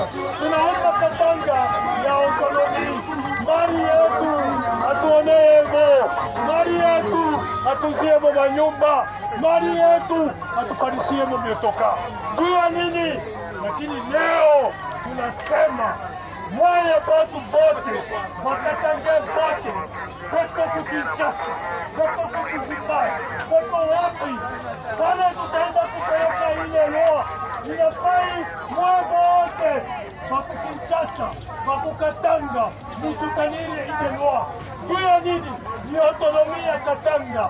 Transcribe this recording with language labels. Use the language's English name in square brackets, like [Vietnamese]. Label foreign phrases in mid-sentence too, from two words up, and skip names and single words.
[Swahili] Tunaomba Katanga ya autonomy. Mali yetu atuoneemo, mali yetu atuziemo manyumba, mali yetu atufarisiemo miotoka. Juu ya nini? Lakini leo tunasema mwaye batu bote, Bakatange bote, beko kukinchasa, beko kukujibasi, beko wapi, pale tutaenda kupeleka ile loa, inafai mwaye bote, Bakukinchasa, Bakukatanga, musutanire ile loa. Juu ya nini? Ni autonomi ya Katanga.